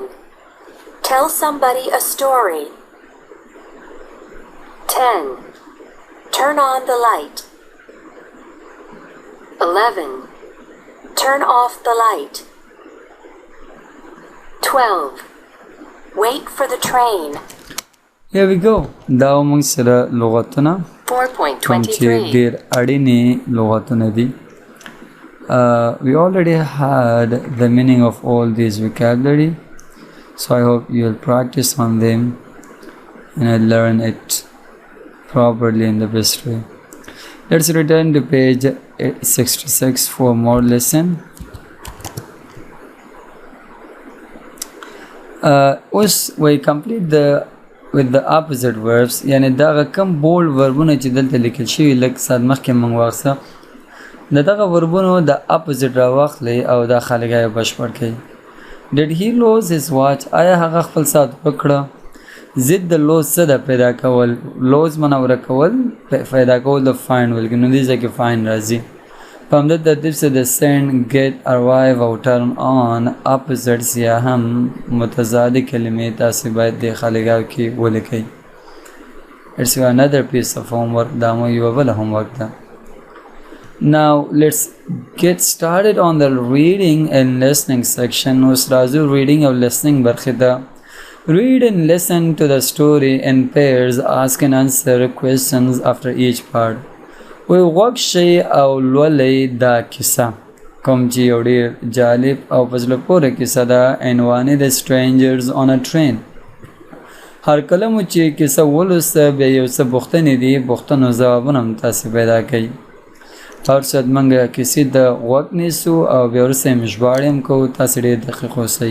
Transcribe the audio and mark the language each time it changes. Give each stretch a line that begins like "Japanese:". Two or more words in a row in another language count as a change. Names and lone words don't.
English: Tell somebody a story. 10. Turn on the light. 11. Turn off the light. 12. Wait for the train. Here we go.
Pashto: دا موږ سره لغتونه 4.23. ډېر اړینې لغتونه دي.
English: We already had the meaning of all these vocabulary, so I hope you will practice on them and learn it properly in the best way. Let's return to page 66 for more lesson. We complete with the opposite verbs.
Pashto: یعنی دا کم بولد وربونه چې دلته لیکل شوي لږ ساعت مخکې موږ واخیسته، د دغه وربونو د اپوزیټ راواخلئ او دا خالیګاه یې بشپړ کړئ.
English: Did he lose his watch؟
Pashto: آیا هغه خپل ساعت وکړه؟ ضد د لوز څه ده؟ پیدا کول. لوز منوره کول، پیدا کول د فایند ویل کې، نو دې ځای کې فایند راځي. په همدې ترتیب سره د سینډ، ګیټ، اروایو او
English: turn on
Pashto: اپوزیټس یا هم متضادې کلمې تاسې باید دې خالیګاه کې ولیکئ.
English: It's another piece of homework.
Pashto: دا مو یوه بله homework ده.
English: Now let's get started on the reading and listening section.
Pashto: اوس راځو reading او listening برخې ته.
English: Read and listen to the story in pairs. Ask and answer questions after each part.
Pashto: غوږ شئ او لولئ دا کیسه، کوم چې یو ډېر جالب او په زړه پورې کیسه ده. عنوان یې د strangers on a train. هر کله مو چې کیسه ولوسته بیا یو څه پوښتنې دي، پوښتنو ځوابونه هم تاسې پیدا کوئ. هر څه موږ کیسې د غوږ نیسو او بیا وروسته یې ژباړې هم کوو. تاسې ډېر دقیق اوسئ.